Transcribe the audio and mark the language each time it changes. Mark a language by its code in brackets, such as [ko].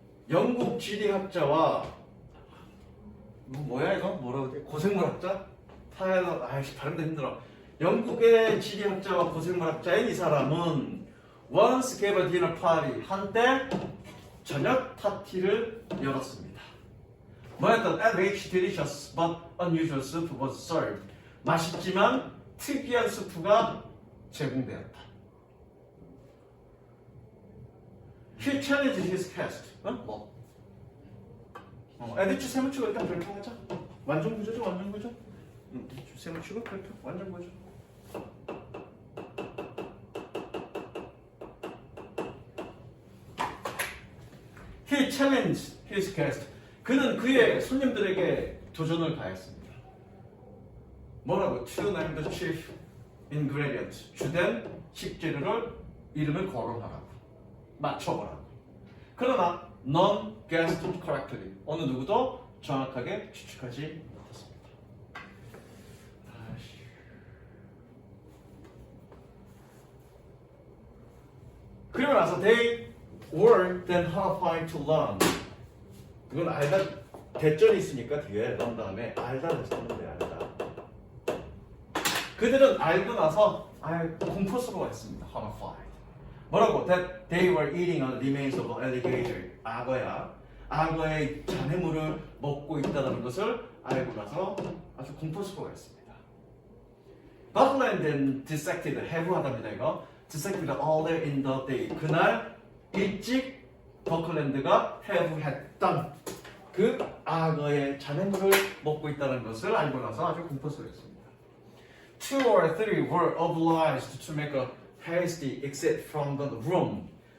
[ko] 영국 지리학자와 뭐야 이거? 뭐라고 돼? 고생물학자? 아이씨 발음도 힘들어. 영국의 지리학자와 고생물학자인 이 사람은 [en] once gave a dinner party. [ko] 한때 저녁 파티를 열었습니다. 뭐였던 [en] at which delicious but unusual soup was served. [ko] 맛있지만 특이한 수프가 제공되었다. [en] He challenged his guest. [ko] 뭐? 에디츠 세무치고 일단 발표하자. 완전 구조죠, 완전 구조. 에디츠 세무치고 발표, 완전 구조. [en] He challenged his guest. [ko] 그는 그의 손님들에게 도전을 가했습니다. 뭐라고? [en] To name the chief ingredient. [ko] 주된 식재료를 이름을 거론하라고. 맞춰보라고. 그러나 [en] none guessed correctly. [ko] 어느 누구도 정확하게 추측하지 못했습니다. 그리고 나서 [en] they were then horrified to learn. [ko] 그건 알다 대절이 있으니까 뒤에 넣은 다음에 알다를 쓰면 돼. 알다. 그들은 알고 나서 공포스러워했습니다. horrified. 뭐라고? [en] That they were eating on the remains of an alligator. [ko] 악어의 잔해물을 먹고 있다는 것을 알고 나서 아주 공포스러워했습니다. [en] Buckland then dissected. [ko] 해부하답니다 이거. [en] dissected earlier in the day. [ko] 그날 일찍 버클랜드가 해부했던 그 악어의 잔해물을 먹고 있다는 것을 알고 나서 아주 공포스러웠습니다. [en] 2 or 3 were obliged to make a hasty exit from the room.